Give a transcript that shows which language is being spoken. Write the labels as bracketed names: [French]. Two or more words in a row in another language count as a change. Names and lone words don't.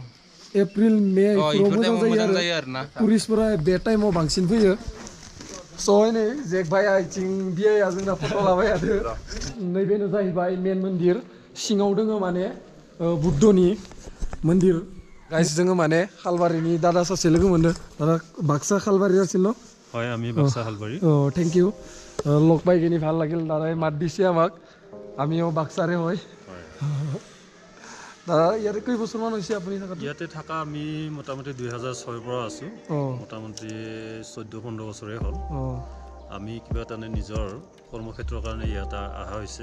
[Bodo] एप्रिल मे इफोराव मोजां जायो आरोना टुरिस्टफोरा बे टाइमाव बांसिन फैयो स' नै जेक भाइया इथिं बियाया जोंना फट' लाबाय थादो नैबेनो जाहैबाय मेन मन्दिर सिङाव दोङो माने बुद्धनि मन्दिर गाइस जोङो माने खालबारिनि दादा सासे लोगो मोनदों दादा बाक्सा खालबारि [Assamese] আছিল ন হয় আমি বাক্সা খালবাৰী [English] thank you [Assamese] লগ পাই কিনি ভাল লাগিল দাদাই মাত দিছে আমাক আমিও বাক্সাৰে হয় দাদা ইয়াতে কেই বছৰমান হৈছে আপুনি ইয়াতে থকা আমি মোটামুটি 2006 পৰা আছো মোটামুটি 14-15 বছৰে হ'ল আমি কিবা তাৰমানে নিজৰ কৰ্মক্ষেত্ৰৰ কাৰণে ইয়াতে অহা হৈছে